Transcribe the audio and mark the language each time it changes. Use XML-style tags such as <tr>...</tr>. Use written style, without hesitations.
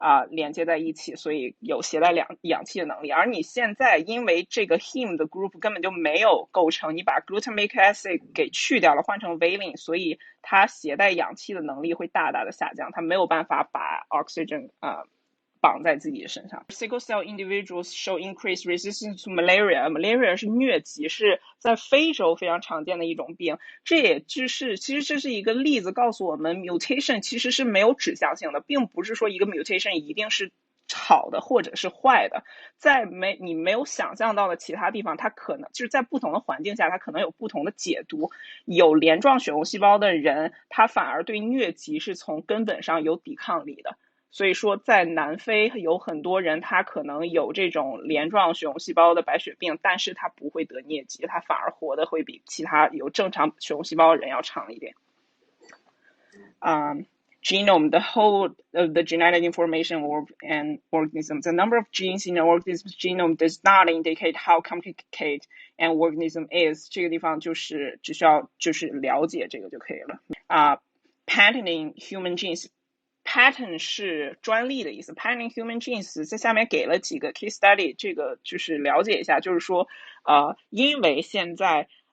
<zh>连接在一起，所以有携带氧气的能力。而你现在因为这个 hem 的 group 根本就没有构成，你把 glutamic acid 给去掉了，换成 valine， 所以它携带氧气的能力会大大的下降，它没有办法把 oxygen绑在自己的身上。</zh> <en>Sickle cell individuals show increased resistance to malaria。</en> <zh>malaria 是疟疾，是在非洲非常常见的一种病。其实这是一个例子，告诉我们 mutation 其实是没有指向性的，并不是说一个 mutation 一定是好的或者是坏的，在你没有想象到的其他地方，它可能就是在不同的环境下，它可能有不同的解读。有镰状血红细胞的人，他反而对疟疾是从根本上有抵抗力的。所以说在南非有很多人他可能有这种镰状血红细胞的白血病，但是他不会得疟疾，他反而活得会比其他有正常血红细胞的人要长一点。</zh> <en>Genome, the whole of the genetic information and organisms. The number of genes in an organism's genome does not indicate how complicated an organism is.</en> <zh>这个地方就是只需要了解这个就可以了。</zh> <en>Patenting human genes.</en> <zh>Patent 是专利的意思 ，patenting human genes 在下面给了几个 case study， 这个就是了解一下，就是说，因为现在</zh>